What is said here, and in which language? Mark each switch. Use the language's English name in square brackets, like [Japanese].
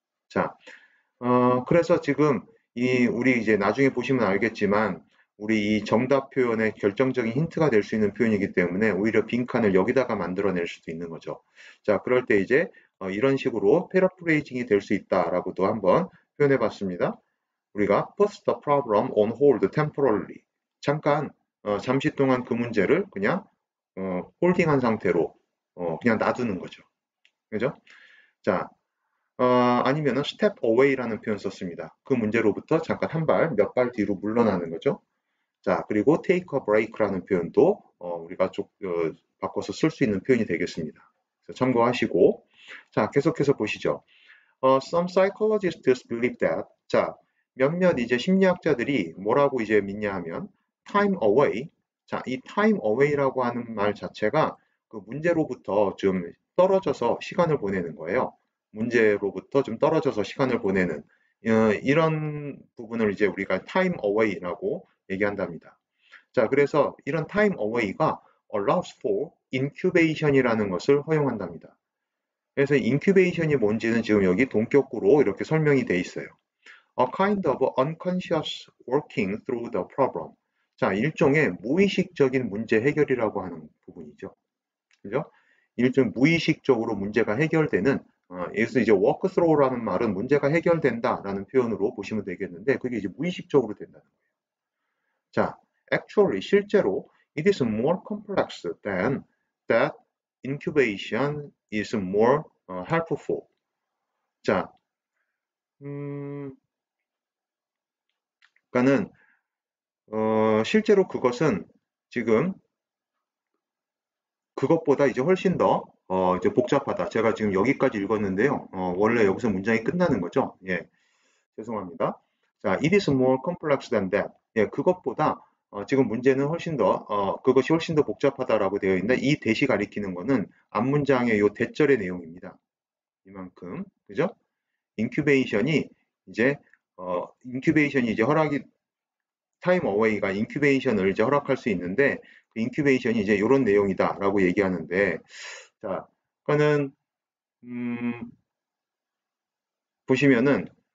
[Korean] 자, 그래서 지금 우리 이제 나중에 보시면 알겠지만 우리 이 정답 표현의 결정적인 힌트가 될 수 있는 표현이기 때문에 오히려 빈칸을 여기다가 만들어낼 수도 있는 거죠. 자, 그럴 때 이제 이런 식으로 패러프레이징이 될 수 있다라고도 한번 표현해 봤습니다. 우리가 [English] put the problem on hold temporarily. [Korean] 잠깐, 잠시 동안 그 문제를 그냥 홀딩한 상태로 그냥 놔두는 거죠. 그죠? 자, 아니면은 [English] step away [Korean] 라는 표현 썼습니다. 그 문제로부터 잠깐 한 발, 몇 발 뒤로 물러나는 거죠. 자, 그리고 [English] take a break [Korean] 라는 표현도 우리가 좀 바꿔서 쓸 수 있는 표현이 되겠습니다. 그래서 참고하시고, 자, 계속해서 보시죠. [English] Some psychologists believe that, [Korean] 자, 몇몇 이제 심리학자들이 뭐라고 이제 믿냐 하면 time away, 자, 이 time away라고 하는 말 자체가 그 문제로부터 좀 떨어져서 시간을 보내는 거예요. 문제로부터 좀 떨어져서 시간을 보내는 이런 부분을 이제 우리가 time away라고 얘기한답니다. 자, 그래서 이런 time away가 [English] allows for incubation [Korean] 이라는 것을 허용한답니다. 그래서 인큐베이션이 뭔지는 지금 여기 동격구로 이렇게 설명이 돼 있어요. [English] A kind of unconscious working through the problem. [Korean] 자, 일종의 무의식적인 문제 해결이라고 하는 부분이죠. 그죠? 일종 무의식적으로 문제가 해결되는 여기서 이제 work through라는 말은 문제가 해결된다라는 표현으로 보시면 되겠는데 그게 이제 무의식적으로 된다는 거예요. [English] 자, actually [Korean] 실제로 [English] it is more complex than that incubation is more helpful. [Korean] 자, 그러니까는 실제로 그것은 지금 그것보다 이제 훨씬 더 이제 복잡하다. 제가 지금 여기까지 읽었는데요. 원래 여기서 문장이 끝나는 거죠. 예, 죄송합니다. [English] 자, it is more complex than that. [Korean] 예, 그것보다 지금 문제는 훨씬 더 그것이 훨씬 더 복잡하다라고 되어 있는데 이 대시 가리키는 거는 앞 문장의 요 대절의 내용입니다. 이만큼 그죠? 인큐베이션이 이제 인큐베이션이 이제 허락이 타임 어웨이가 인큐베이션을 이제 허락할 수 있는데 그 인큐베이션이 이제 이런 내용이다라고 얘기하는데 자, 그거는 보시면은